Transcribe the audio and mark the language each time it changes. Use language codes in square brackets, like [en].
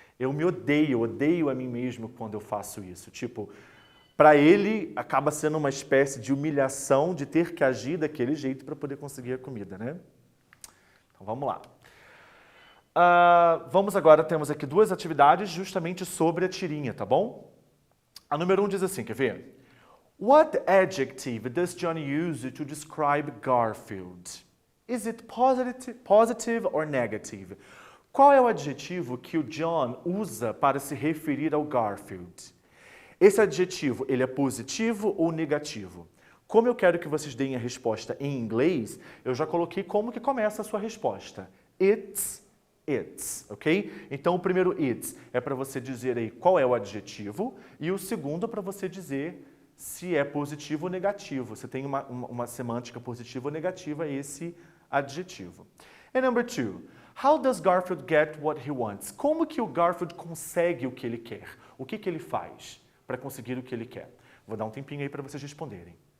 [pt] Eu me odeio a mim mesmo quando eu faço isso. Tipo, para ele acaba sendo uma espécie de humilhação de ter que agir daquele jeito para poder conseguir a comida, né? Então vamos lá. Vamos agora, temos aqui duas atividades justamente sobre a tirinha, tá bom? A número 1 diz assim, quer ver? [en] What adjective does Johnny use to describe Garfield? Is it positive or negative? [pt] Qual é o adjetivo que o John usa para se referir ao Garfield? Esse adjetivo, ele é positivo ou negativo? Como eu quero que vocês deem a resposta em inglês, eu já coloquei como que começa a sua resposta. It's, ok? Então, o primeiro it's é para você dizer aí qual é o adjetivo e o segundo para você dizer se é positivo ou negativo. Você tem uma semântica positiva ou negativa esse adjetivo. [en] And number 2, how does Garfield get what he wants? [pt] Como que o Garfield consegue o que ele quer? O que ele faz para conseguir o que ele quer? Vou dar um tempinho aí para vocês responderem.